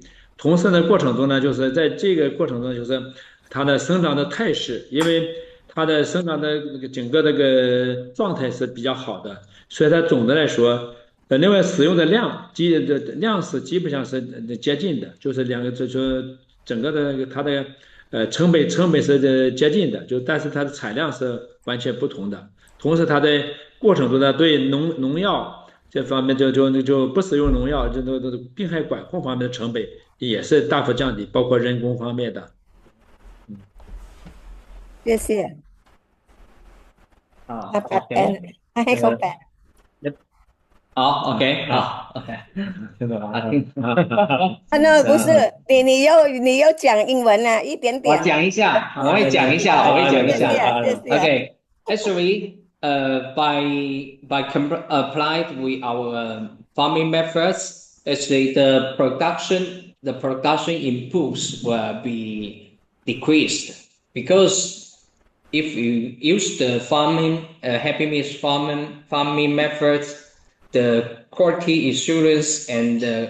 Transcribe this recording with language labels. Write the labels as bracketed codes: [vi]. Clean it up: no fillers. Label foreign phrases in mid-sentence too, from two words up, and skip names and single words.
[zh] 同时呢，过程中呢，就是在这个过程中，就是它的生长的态势，因为它的生长的整个状态是比较好的，所以它总的来说，另外使用的量是基本上是接近的，就是整个的它的成本是接近的，但是它的产量是完全不同的。同时它的过程中呢，对农药这方面就不使用农药，病害管控方面的成本也是大幅降低，包括人工方面的。谢谢。 [th] ให้เขาแปะ [zh] 好 ，OK， 好 ，OK，听懂了啊？那不是你又讲英文啊，一点点。我讲一下，我会讲一下。 [en] OK， actually, by applied with our farming methods, actually the production inputs will be decreased, because if you use the happy mix farming methods, the quality assurance and